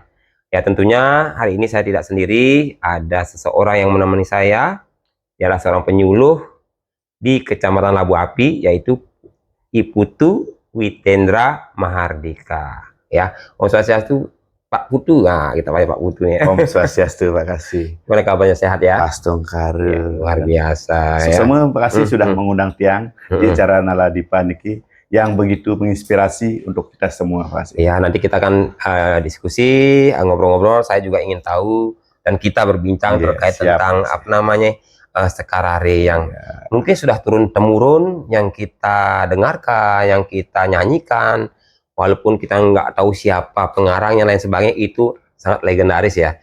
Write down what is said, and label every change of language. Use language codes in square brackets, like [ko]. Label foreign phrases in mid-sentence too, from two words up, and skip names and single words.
[id] Ya tentunya hari ini saya tidak sendiri, ada seseorang yang menemani saya, ialah seorang penyuluh di Kecamatan Labu Api, yaitu Iputu Witendra Mahardika. Ya, [ban] Om Swastiastu [id] Pak Putu, nah kita panggil Pak Putu ya. [ban] Om Swastiastu, Pak Kasih. [id] Gimana kabarnya, sehat ya? Pastongkare. Ya, luar biasa ya. Semua Pak Kasih sudah mengundang [ban] tiang [id] di acara Nala Dipa niki yang begitu menginspirasi untuk kita semua, Pak Kasih. Ya, nanti kita akan diskusi, ngobrol-ngobrol. Saya juga ingin tahu dan kita berbincang terkait tentang sekarare yang mungkin sudah turun temurun, yang kita dengarkan, yang kita nyanyikan, walaupun kita nggak tahu siapa pengarangnya lain sebagainya, itu sangat legendaris ya.